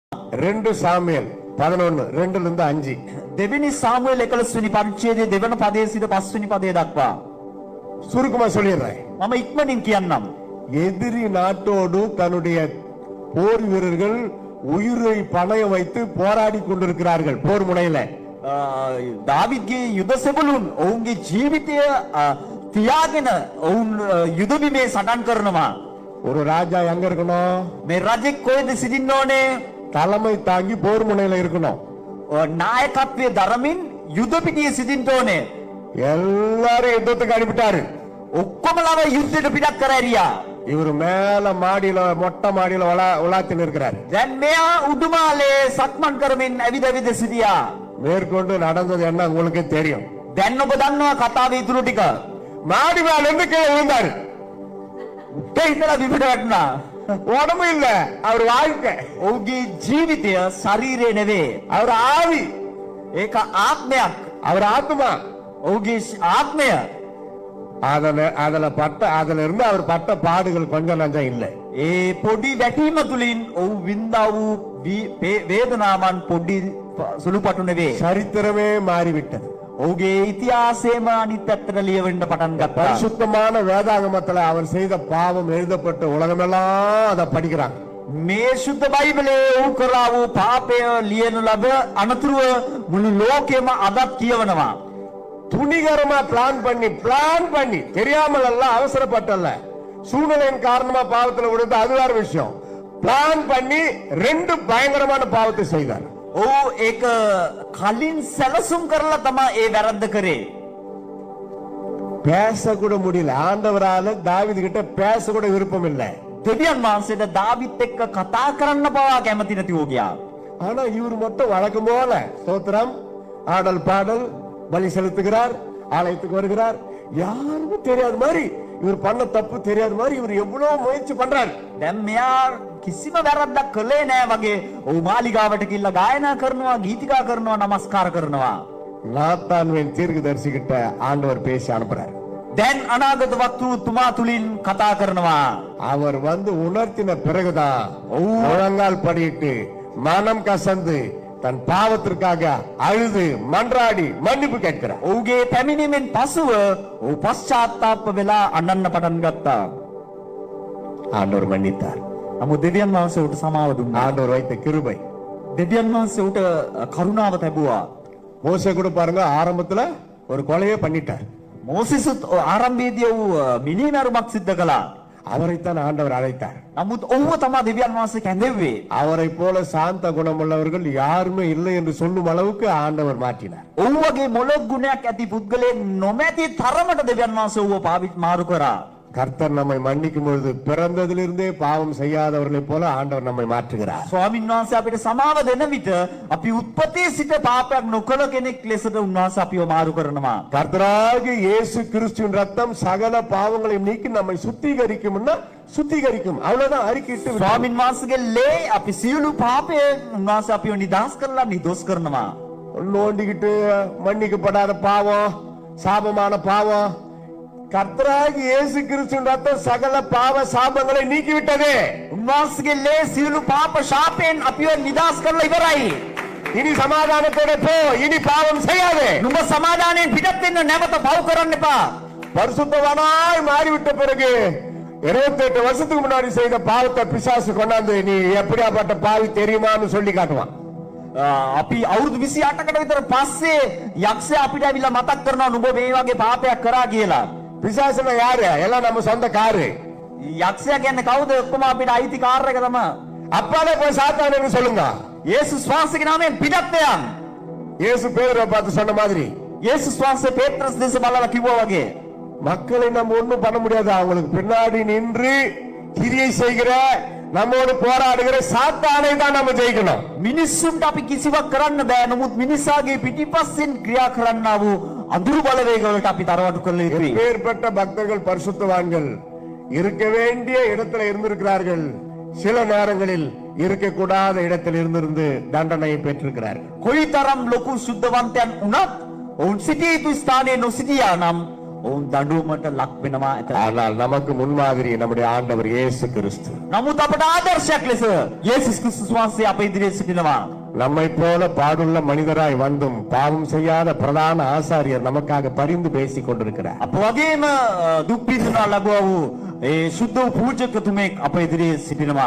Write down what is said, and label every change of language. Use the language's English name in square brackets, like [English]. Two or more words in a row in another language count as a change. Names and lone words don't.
[Tamil] 2 சாமுவேல் 11 2ல இருந்து 5. [Sinhala] දෙවෙනි සාමුවෙල් 11 වෙනි පරිච්ඡේදයේ දෙවන පදයේ සිට 5 වෙනි පදය දක්වා. [Tamil] சுருக்கமா சொல்லிடுறேன். [Sinhala] මම ඉක්මනින් කියන්නම්. [Tamil] எதிரி நாட்டோடு தன்னுடைய போர் வீரர்கள் உயிரை பணயம் வைத்து போராடி கொண்டிருக்கிறார்கள் போர் முனையில. [Sinhala] දාවිද්ගේ යුද සෙබළුන් ඔවුන්ගේ ජීවිතය තියාගෙන ඔවුන් යුද බිමේ සටන් කරනවා. [Tamil] ஒரு ராஜா எங்க இருக்கணும்? [Sinhala] මේ රජෙක් කොහෙද සිටින්න ඕනේ? [Tamil] தலைமை தாங்கி போர் முனையில இருக்கணும். [Sinhala] නායකත්වයේ දරමින් යුද පිටියේ සිටින්න ඕනේ. [Tamil] எல்லாரும் யுத்தத்துக்கு அனுப்பிட்டாரு. [Sinhala] ඔක්කොමලව යුද්ධයට පිටත් කර ඇරියා. [Tamil] இவர் மேல மாடியில மொட்டை மாடியில உலாத்தின்னு இருக்கிறார். [Sinhala] දැන් මෙයා උඩුමාලේ සක්මන් කරමින් ඇවිද ඇවිද සිටියා. [Tamil] மேற்கொண்டு நடந்தது என்ன உங்களுக்கு தெரியும். [Sinhala] දැන් ඔබ දන්නවා කතාවේ ඉතුරු ටික. [Tamil] மாடி மேல இருந்து கீழே விழுந்தாரு. [Sinhala] ඉඳලා බිමට වැටුණා. [Tamil] உடம்பு இல்ல, அவர் வாழ்க்கை. [Sinhala] ඔහුගේ ජීවිතය ශරීරය නෙවේ. [Tamil] அவர் ஆவி. [Sinhala] ඒක ආත්මයක්. [Tamil] அவர் ஆத்மா. [Sinhala] ඔහුගේ ආත්මය. [Tamil] அதுல இருந்து அவர் பட்ட பாடுகள் கொஞ்சம் நஞ்சம் இல்லை. [Sinhala] ඒ පොඩි වැටීම තුලින් ඔහු විඳා වූ වේදනාවන් පොඩි සුළුපටු නෙවේ. [Tamil] சரித்திரமே மாறிவிட்டது. [Sinhala] ඔහුගේ ඉතිහාසයම අනිත් පැත්තට ලියවෙන්න පටන් ගත්තා. [Tamil] பரிசுத்தமான வேதாகமத்துல அவர் செய்த பாவம் எழுதப்பட்டு உலகமெல்லாம் அதை படிக்கிறாங்க. [Sinhala] මේ සුද්ධ බයිබලයේ ඔහු කරා වූ පාපය ලියන ලබ අනතුරුව මුළු ලෝකෙම අදත් කියවනවා. [Tamil] துணிகரமா பிளான் பண்ணி தெரியாமல் அல்ல, அவசரப்பட்டல்ல, சூழ்நிலையின் காரணமா பாவத்துல விடுறது அது வேற விஷயம். பிளான் பண்ணி 2 பயங்கரமான பாவத்தை செய்தார். [Sinhala] ඔහු ඒක කලින් සැලසුම් කරලා තමයි ඒ වැරද්ද කරේ. [Tamil] பேச கூட முடியல. ஆண்டவரால தாவீது கிட்ட பேச கூட விருப்பம் இல்லை. [Sinhala] දෙවියන් වහන්සේට දාවිත් එක්ක කතා කරන්න පවා කැමති නැති වූ ගියා. [Tamil] ஆனா இவர் மட்டும் வழக்கம் போல ஸ்தோத்திரம், ஆடல் பாடல், பலி செலுத்துகிறார், ஆலயத்துக்கு வருகிறார். யாருக்கும் தெரியாத மாதிரி, இவர் பண்ண தப்பு தெரியாத மாதிரி இவர் எவ்வளவு முயற்சி பண்றாரு. [Sinhala] දැන් මෙයා කිසිම වැරද්දක් කළේ නෑ වගේ ඔහු මාලිගාවට ගිහිල්ලා ගායනා කරනවා, ගීතිකා කරනවා, නමස්කාර කරනවා. [Tamil] நாத்தான்வின் தீர்க்கதரிசி கிட்ட ஆண்டவர் பேசி அனுப்புறார். [Sinhala] දැන් අනාගත වක්තෘතුමා තුලින් කතා කරනවා. [Tamil] அவர் வந்து உணர்த்தின பிறகுதான் முழங்கால் படியிட்டு மனம் கசந்து தன் பாவத்திற்காக அழுது மன்றாடி மன்னிப்பு கேட்கிறார். [Sinhala] ඔහුගේ පැමිණීමෙන් පසුව ඔහු පශ්චාත්තාප වෙලා අඬන්න පටන් ගත්තා. [Tamil] ஆண்டவர் மன்னித்தார். [Sinhala] නමුත් දෙවියන් වහන්සේ උට සමාව දුන්නා. [Tamil] ஆண்டவர் வைத்த கிருபை. [Sinhala] දෙවියන් වහන්සේ උට කරුණාව ලැබුවා. [Tamil] மோசே கூட பாருங்க, ஆரம்பத்துல ஒரு கொலையே பண்ணிட்டார். [Sinhala] මෝසෙසුත් ආරම්භයේදී ඔහු මිනිමරුමක් සිද්ධ කළා. [Tamil] அவரைத்தான் ஆண்டவர் அழைத்தார். [Sinhala] නමුත් ඔහුව තමයි දෙවියන් වහන්සේ කැඳෙව්වේ. [Tamil] அவரை போல சாந்த குணமுள்ளவர்கள் யாருமே இல்லை என்று சொல்லும் அளவுக்கு ஆண்டவர் மாற்றினார். [Sinhala] ඔහු වගේ මොළොක් ගුණයක් ඇති පුද්ගලයෙක් නොමැති තරමට දෙවියන් වහන්සේ ඔහුව මාරු කරා. [Tamil] கர்த்தர் நம்மை மன்னிக்கும் பொழுது பிறந்ததிலிருந்தே பாவம் செய்யாதவர்களைப் போல ஆண்டவர் நம்மை மாற்றுகிறார். [Sinhala] ස්වාමීන් වහන්සේ අපිට සමාව දෙන විට අපි උත්පත්තියේ සිට පාපයක් නොකළ කෙනෙක් ලෙසට උන්වහන්සේ අපිව මාරු කරනවා. [Tamil] கர்த்தராகிய இயேசு கிறிஸ்துவின் ரத்தம் சகல பாவங்களை நீக்கி நம்மை சுத்திகரிக்கும்னா சுத்திகரிக்கும். அவ்வளவுதான், அறிக்கையிட்டு [Sinhala] ස්වාමීන් වහන්සේගේ ලේ අපි සියලු පාපයෙන් උන්වහන්සේ අපිව නිදහස් කරලා නිදොස් කරනවා. [Tamil] நோண்டிக்கிட்டு மன்னிக்கப்படாத பாவம், சாபமான பாவம், கர்த்தராகிய இயேசு கிறிஸ்துவின் ரத்தம் சகல பாவ சாபங்களை நீக்கிவிட்டது. [Sinhala] උන්වහන්සේගේ ලේ සියලු පාප ශාපයෙන් අපිව නිදහස් කරලා ඉවරයි. [Tamil] இனி சமாதானத்தோட போ, இனி பாவம் செய்யாதே. [Sinhala] නුඹ සමාදානයෙන් පිටත් වෙන්න, නැවත පව් කරන්න එපා. [Tamil] பரிசுத்தவானாய் மாறிவிட்ட பிறகு 28 வருஷத்துக்கு முன்னாடி செய்த பாவத்தை பிசாசு கொண்டாந்து நீ எப்படியாப்பட்ட பாவி தெரியுமான்னு சொல்லி காட்டுவான். [Sinhala] අපි අවුරුදු 28කට විතර පස්සේ යක්ෂයා අපිට ඇවිල්ලා මතක් කරනවා නුඹ මේ වගේ පාපයක් කරා කියලා. [Tamil] பிசாசுனா யாரு? எல்லாம் நம்ம சொந்த காரு. [Sinhala] යක්ෂයා කියන්නේ කවුද? ඔක්කොම අපිට අයිති කාර් එක තමයි. [Tamil] அப்பாலே போய் சாத்தானேன்னு சொல்லுங்க. [Sinhala] යේසුස් වහන්සේගේ නාමයෙන් පිටත් වෙයන්. [Tamil] இயேசு பேதுருவை பார்த்து சொன்ன மாதிரி [Sinhala] යේසුස් වහන්සේ පේත්‍රස් දෙස බලලා කිව්වා වගේ [Tamil] மக்களை நம்ம ஒண்ணும் பண்ண முடியாது. அவங்களுக்கு பின்னாடி நின்று கிரியை செய்கிற, நம்மோடு போராடுகிற சாத்தானை தான் நம்ம ஜெயிக்கணும். [Sinhala] මිනිස්සුන්ට අපි කිසිවක් කරන්න බෑ. නමුත් මිනිසාගේ පිටිපස්සෙන් ක්‍රියා කරන්නා වූ අඳුරු බලවේගවලට අපි තරවටු කළ යුතුයි. [Tamil] எப்பேற்பட்ட பக்தர்கள், பரிசுத்தவான்கள் இருக்க வேண்டிய இடத்துல இருந்திருக்கிறார்கள். சில நேரங்களில் இருக்கக்கூடாத இடத்தில் இருந்திருந்து தண்டனையை பெற்றிருக்கிறார்கள். [Sinhala] කොයිතරම් ලොකු සුද්ධවන්තයන් වුණත් ඔවුන් සිටිය යුතු ස්ථානයේ නොසිටියා නම් ඔවුන් දඬුවමට ලක් වෙනවා ඇත. [Tamil] ஆனால் நமக்கு முன்மாதிரி நம்முடைய ஆண்டவர் இயேசு கிறிஸ்து. [Sinhala] නමුත් අපට ආදර්ශයක් ලෙස යේසුස් ක්‍රිස්තුස් වහන්සේ අප ඉදිරියේ සිටිනවා. [Tamil] நம்மை போல பாடுள்ள மனிதராய் வந்தும் பாவம் செய்யாத பிரதான ஆசாரியர் நமக்காக பரிந்து பேசிக் கொண்டிருக்கிறார். [Sinhala] අප වගේම දුක් විඳිනා ලැබුවා වූ ඒ සුද්ධ වූ පූජකතුමෙක් අප ඉදිරියේ සිටිනවා.